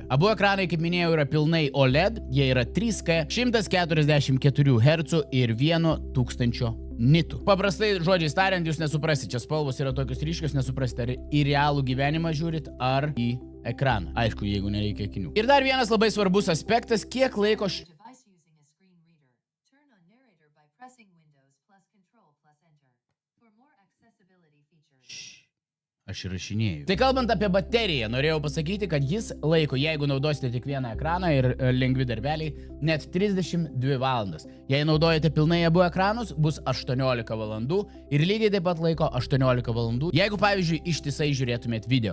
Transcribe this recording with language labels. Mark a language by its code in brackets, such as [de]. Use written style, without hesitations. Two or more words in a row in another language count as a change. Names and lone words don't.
[lt] Abu ekranai, kaip minėjau, yra pilnai OLED, jie yra 3K, 144 Hz ir 1000 nitų. Paprastai žodžiais tariant, jūs nesuprasite, čia spalvos yra tokios ryškios, nesuprasite, ar į realų gyvenimą žiūrit, ar į ekraną. Aišku, jeigu nereikia akinių. Ir dar vienas labai svarbus aspektas, kiek laiko [en] narrator by pressing Windows plus Control plus Enter. For more accessibility features. [lt] Aš įrašinėjau. Tai kalbant apie bateriją, norėjau pasakyti, kad jis laiko, jeigu naudosite tik vieną ekraną ir lengvi darbeliai, net 32 valandas. Jei naudojate pilnai abu ekranus, bus 18 valandų ir lygiai taip pat laiko 18 valandų, jeigu, pavyzdžiui, ištisai žiūrėtumėt video.